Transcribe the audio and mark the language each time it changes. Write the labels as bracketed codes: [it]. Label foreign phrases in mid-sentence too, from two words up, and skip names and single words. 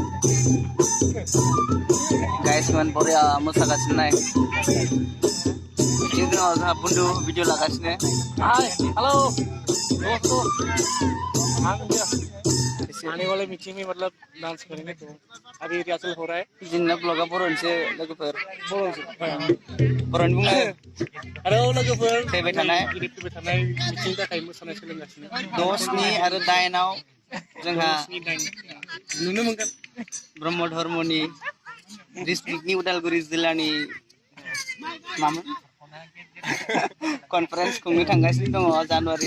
[brx] गाइसमोन बरिया मोसागासिनो नाय। Ini जोंहा बुन्दु भिडिअ लागासिनो [en] hi hello [hi] दोस्तों आने वाले मीटिंग में मतलब डांस करेंगे तो अभी रिहर्सल हो रहा है [brx] जोंना ब्लगा बर'निसो लोगोफोर बर'नि बुंनो आरो लोगोफोर फैबाय थानाय फैबाय थानाय मीटिंनि थाखाय मोसानाय सोलोंगासिनो 10 आरो 8 आव जोंहा नुनो मोनगोन ब्रह्म धर्मनि डिस्ट्रिक्टनि उदालगुरि जिल्लानि मामोन कनफारेन्स खुंनो थांगासिनो दङ जानुवारि